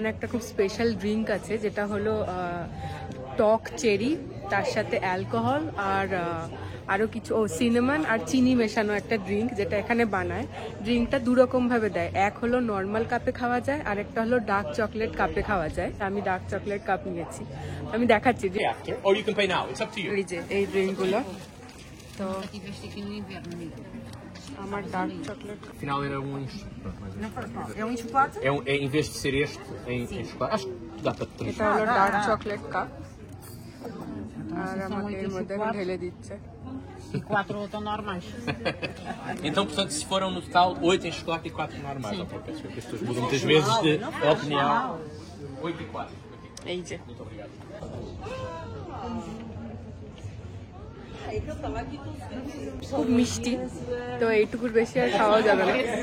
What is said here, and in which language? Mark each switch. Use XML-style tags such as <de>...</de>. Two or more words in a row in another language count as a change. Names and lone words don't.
<bn>একটা খুব স্পেশাল ড্রিঙ্ক আছে যেটা হলো টক চেরি, তার সাথে অ্যালকোহল আর আরও কিছু সিনেমান আর চিনি মেশানো একটা ড্রিঙ্ক যেটা এখানে বানায়। ড্রিঙ্কটা দুরকম ভাবে দেয়, এক হলো নর্মাল কাপে খাওয়া যায় আর একটা হলো</bn> <en>dark chocolate</en> <bn>কাপে খাওয়া যায়। আমি</bn> <en>dark chocolate cup</en> <bn>নিয়েছি, আমি দেখাচ্ছি যে</bn> <en>Or you can pay now. It's up to you.</en> <bn>এই যে এই ড্রিঙ্কগুলো। তো আমার</bn> <en>dark chocolate</en> <pt>Afinal era É um chocolate? em vez de ser este em chocolate. Acho que dá para três.</pt> <bn>এটা হলো</bn> <en>dark chocolate cup,</en> <bn>আর আমাকে এর মধ্যে ঢেলে দিচ্ছে।</bn> <pt>E 4 estão normais. Então, portanto, se foram no total 8 em chocolate e 4 normais. Ok, peço que as pessoas mudam muitas vezes de opinião. 8 e 4.</pt> <bn>এই যে</bn> <pt>Muito obrigado.</pt> <bn>খুব মিষ্টি, তো এইটুকুর বেশি আর খাওয়া যাবে না।</bn>